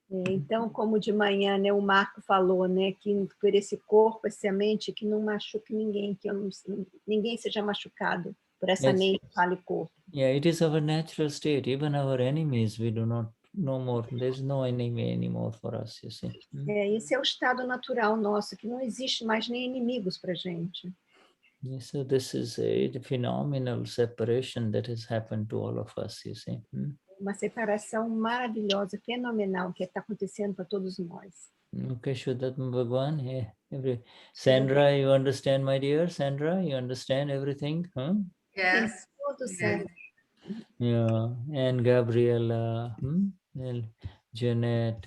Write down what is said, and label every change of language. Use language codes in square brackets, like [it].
[pt] Então, como de manhã, né, o Marco falou, né, que por esse corpo, essa mente, que não machuque ninguém, que ninguém seja machucado por essa mente, fala e corpo. [en] Yeah, it is our natural state. Even our enemies, we do not no more. There's no enemy anymore for us, you see. [pt] Esse é o estado natural nosso, que não existe mais nem inimigos para gente. [en] Yes, so this is a phenomenal separation that has happened to all of us, you see. [pt] Uma separação maravilhosa, fenomenal, que está acontecendo para todos nós. [en] Okay, Vishuddhatma Bhagwan. Yeah. Sandra, you understand, my dear? Sandra, you understand everything? Huh? Yes. Yeah, and Gabriela, and Janet.